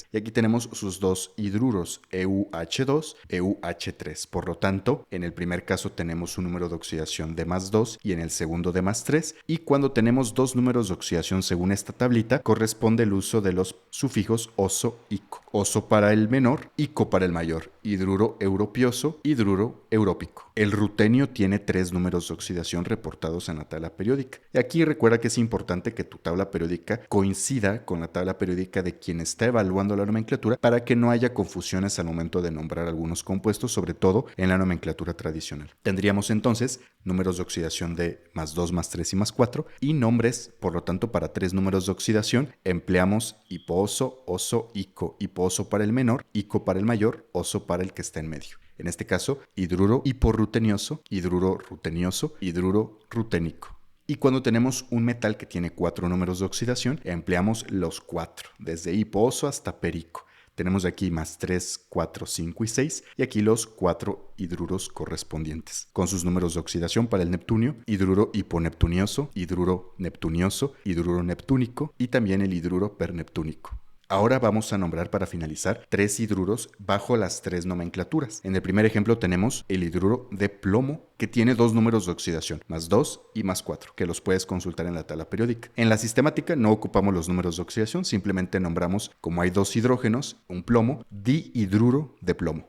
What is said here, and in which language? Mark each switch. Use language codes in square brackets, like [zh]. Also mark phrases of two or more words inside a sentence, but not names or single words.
[es] Y aquí tenemos sus dos hidruros, EuH2, EuH3. Por lo tanto, en el primer caso tenemos un número de oxidación de +2 y en el segundo de +3. Y cuando tenemos dos números de oxidación según esta tablita, corresponde el uso de los sufijos oso, ico. Oso para el menor, ico para el mayor. Hidruro europioso, hidruro európico. El rutenio tiene 3 números de oxidación reportados en la tabla periódica. Y aquí recuerda que es importante que tu tabla periódica coincida con la tabla periódica de quien está evaluando la nomenclatura para que no haya confusiones al momento de nombrar algunos compuestos, sobre todo en la nomenclatura tradicional. Tendríamos entonces números de oxidación de +2, +3 y +4 y nombres, por lo tanto, para 3 números de oxidación empleamos hipooso, oso, ico. Hipooso para el menor, ico para el mayor, oso para el que está en medio. En este caso, hidruro hiporrutenioso, hidruro rutenioso, hidruro ruténico. Y cuando tenemos un metal que tiene 4 números de oxidación, empleamos los 4, desde hipooso hasta perico. Tenemos aquí +3, 4, 5 y 6, y aquí los 4 hidruros correspondientes, con sus números de oxidación. Para el neptunio, hidruro hiponeptunioso, hidruro neptunioso, hidruro neptúnico y también el hidruro perneptúnico. Ahora vamos a nombrar, para finalizar, 3 hidruros bajo las 3 nomenclaturas. En el primer ejemplo tenemos el hidruro de plomo, que tiene 2 números de oxidación, +2 y +4, que los puedes consultar en la tabla periódica. En la sistemática no ocupamos los números de oxidación, simplemente nombramos, como hay 2 hidrógenos, un plomo, dihidruro de plomo.